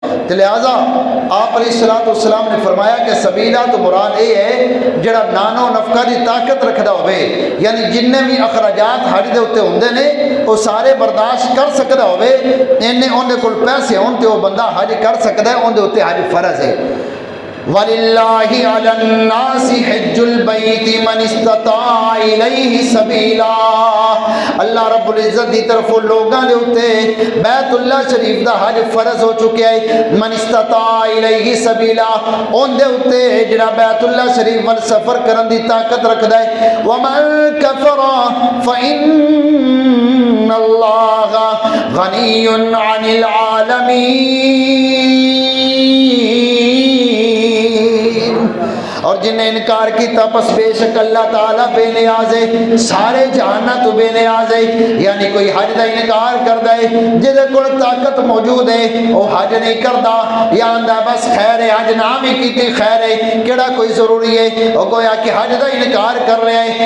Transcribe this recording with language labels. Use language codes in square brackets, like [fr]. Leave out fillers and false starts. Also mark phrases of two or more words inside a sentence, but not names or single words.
[pa] تو لہٰذا آپ علیہ السلام نے فرمایا کہ سبیلا تو مراد یہ ہے جڑا نانو نفقہ دی طاقت رکھدا ہوئے، یعنی جننے بھی اخراجات حج دے اتنے ہوندے نے وہ سارے برداشت کر سکدا ہوئے، اندے کول پیسے ہون تے وہ بندہ حج کر سکدا ہے، اندے اتنے حج فرض ہے۔ [ar] وَلِلَّهِ عَلَى النَّاسِ حِجُّ الْبَيْتِ مَنِ اسْتَطَاعَ إِلَيْهِ سَبِيلًا، [pa] اللہ رب العزت دی طرف لوگاں دے اوتے بیت اللہ شریف دا حج فرض ہو چکا ہے۔ [ar] من استطاع الیہ سبیلا، [pa] اون دے اوتے جڑا بیت اللہ شریف ول سفر کرن دی طاقت رکھدا ہے۔ [ar] وَمَن كَفَرَ فَإِنَّ اللَّهَ غَنِيٌّ عَنِ الْعَالَمِينَ، [pa] اور جن نے انکار کیتا پس بے شک اللہ تعالیٰ بے نیاز ہے، سارے جہانہ تو بے نیاز ہے۔ یعنی کوئی حج دا انکار کردا ہے جدے کول طاقت موجود ہے وہ حج نہیں کردا، یا آندا بس خیر ہے حج نہ بھی کیتی خیر ہے، کیڑا کوئی ضروری ہے، وہ گویا کہ حج دا انکار کر رہا ہے۔